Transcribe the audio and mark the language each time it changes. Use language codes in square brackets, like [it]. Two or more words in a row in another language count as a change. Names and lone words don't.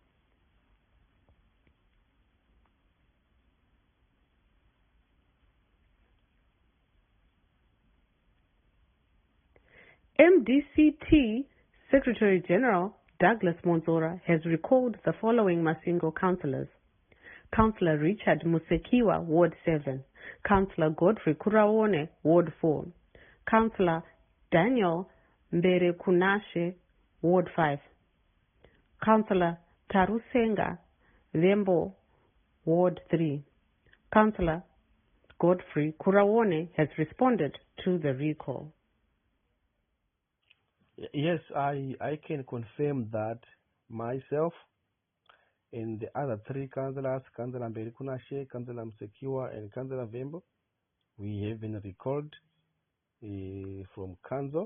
[en] MDCT Secretary General Douglas Monzora has recalled the following Masingo councillors: Councillor Richard Musekiwa, Ward 7, Councillor Godfrey Kuraone, Ward 4, Councillor Daniel Mberekunashe, Ward 5, Councillor Tarusenga Lembo, Ward 3. Councillor Godfrey Kuraone has responded to the recall. Yes, I can confirm that myself and the other three councillors, Councillor Mberikunashe, Councillor Msekiwa, and Councillor Vembo, we have been recalled from council.